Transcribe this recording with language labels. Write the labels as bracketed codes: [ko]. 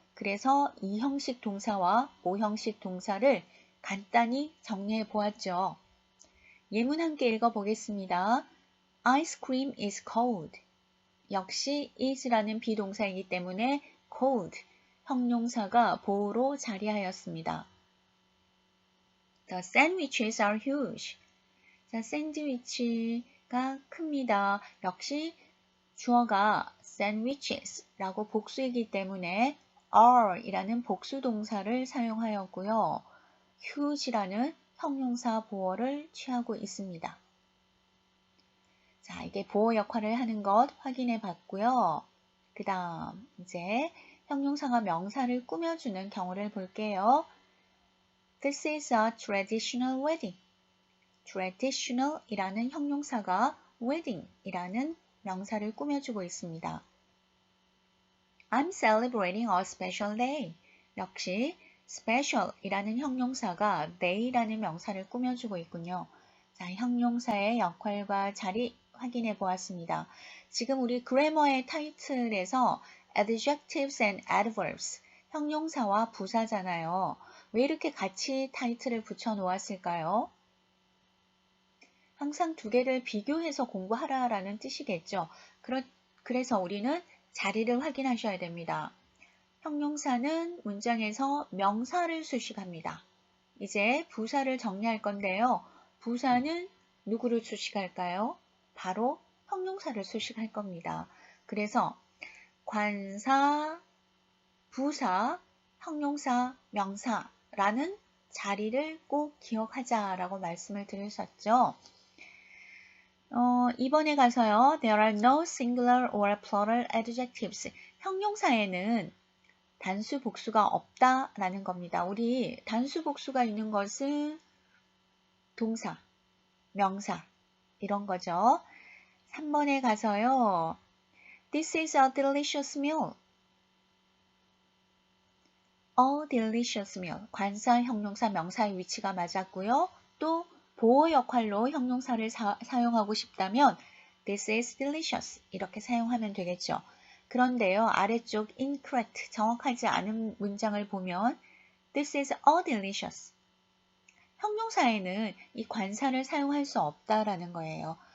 [ko] 그래서 이 형식 동사와 오 형식 동사를 간단히 정리해 보았죠. 예문 함께 읽어보겠습니다. [en] Ice cream is cold. [ko] 역시 is라는 비동사이기 때문에 cold, 형용사가 보어로 자리하였습니다. [en] The sandwiches are huge. [ko] 자, 샌드위치가 큽니다. 역시 주어가 sandwiches라고 복수이기 때문에 are 이라는 복수 동사를 사용하였고요. huge라는 형용사 보어를 취하고 있습니다. 자, 이게 보어 역할을 하는 것 확인해 봤고요. 그 다음 이제 형용사가 명사를 꾸며주는 경우를 볼게요. [en] This is a traditional wedding. [ko] traditional 이라는 형용사가 wedding 이라는 명사를 꾸며주고 있습니다. [en] I'm celebrating a special day. [ko] 역시 special 이라는 형용사가 day라는 명사를 꾸며주고 있군요. 자, 형용사의 역할과 자리 확인해 보았습니다. 지금 우리 그래머의 타이틀에서 [en] adjectives and adverbs, [ko] 형용사와 부사잖아요. 왜 이렇게 같이 타이틀을 붙여 놓았을까요? 항상 두 개를 비교해서 공부하라라는 뜻이겠죠. 그래서 우리는 자리를 확인하셔야 됩니다. 형용사는 문장에서 명사를 수식합니다. 이제 부사를 정리할 건데요. 부사는 누구를 수식할까요? 바로 형용사를 수식할 겁니다. 그래서 관사, 부사, 형용사, 명사라는 자리를 꼭 기억하자라고 말씀을 드렸었죠. 이번에 가서요. [en] There are no singular or plural adjectives. [ko] 형용사에는 단수 복수가 없다라는 겁니다. 우리 단수 복수가 있는 것은 동사, 명사 이런 거죠. 3번에 가서요. [en] This is a delicious meal. A delicious meal. [ko] 관사, 형용사, 명사의 위치가 맞았고요. 또 보호 역할로 형용사를 사용하고 싶다면 [en] This is delicious [ko] 이렇게 사용하면 되겠죠. 그런데요. 아래쪽 incorrect 정확하지 않은 문장을 보면 [en] This is a delicious [ko] 형용사에는 이 관사를 사용할 수 없다라는 거예요.